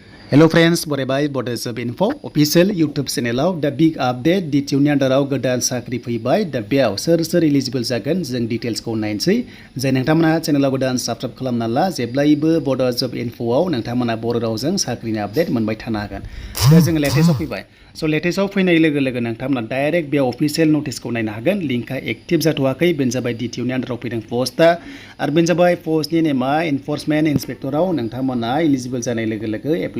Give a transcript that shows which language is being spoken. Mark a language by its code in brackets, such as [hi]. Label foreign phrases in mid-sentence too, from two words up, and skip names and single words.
[en] Hello friends, [brx] बरायबाय [en] Bodo info official YouTube channel the big update [brx] DTनि आन्दाराव गोदान साख्रि फैबाय दा बेयाव सोर सोर एलिजिबल जागोन जों डिटेल्सखौ नायनोसै जाय नोंथांमोना चेनेलाव गोदान साबस्क्राइब खालामना ला जेब्लायबो Bodo infoआव नोंथांमोना बर' रावजों साख्रिनि आपडेट मोनबाय थानो हागोन दा जों लेटेस्टआव फैबाय स' लेटेस्टआव फैनाय लोगो लोगो नोंथांमोना डाइरेक्ट बेयाव [en] official notice [brx] नायनो हागोन [en] link active [brx] जाथ'वाखै बेनो जाबाय DTनि आन्दाराव फैदों पस्टआ आरो बेनो जाबाय पस्टनि नेमा [en] enforcement inspector [brx] नोंथांमोना एलिजिबल जानाय लोगो लोगो एप्लाइ